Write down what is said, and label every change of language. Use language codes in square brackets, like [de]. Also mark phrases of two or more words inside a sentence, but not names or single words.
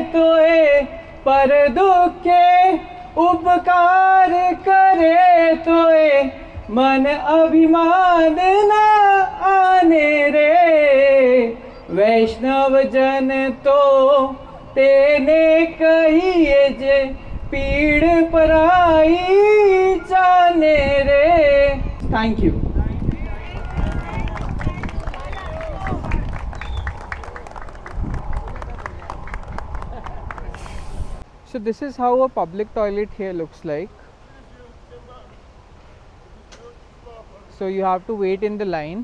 [gu] તોએ, પર દુઃખે ઉપકાર કરે તોએ, મન અભિમાન ના આણે રે, વૈષ્ણવ જન તો તેને કહીએ જે, પીડ પરાઈ જાણે રે. [en] Thank you. So this is how a public toilet here looks like. So you have to wait in the line.